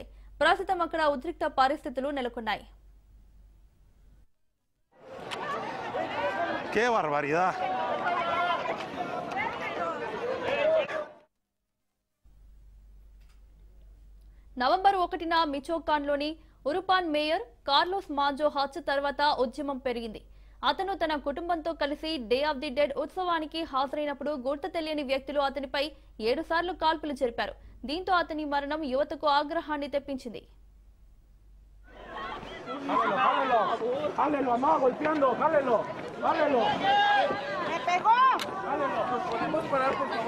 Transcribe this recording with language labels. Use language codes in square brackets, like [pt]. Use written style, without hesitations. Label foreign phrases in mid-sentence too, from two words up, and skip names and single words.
[te] ప్రస్తుతం అక్కడ ఉద్రిక్త పరిస్థితులు నెలకొన్నాయి. నవంబర్ 1న మిచోకాన్లోని ఉరుపాన్ మేయర్ కార్లోస్ మాంజో హత్య తర్వాత ఉద్యమం పెరిగింది. అతను తన కుటుంబంతో కలిసి డే ఆఫ్ ది డెడ్ ఉత్సవానికి హాజరైనప్పుడు గుర్తు తెలియని వ్యక్తులు అతనిపై 7 సార్లు కాల్పులు జరిపారు. దీంతో అతని మరణం యువతకు ఆగ్రహాన్ని తెప్పించింది. [es] Jálelo, mamá, golpeando, jálelo, jálelo. ¡Me pegó! Jálelo. ¿Nos podemos parar, por favor?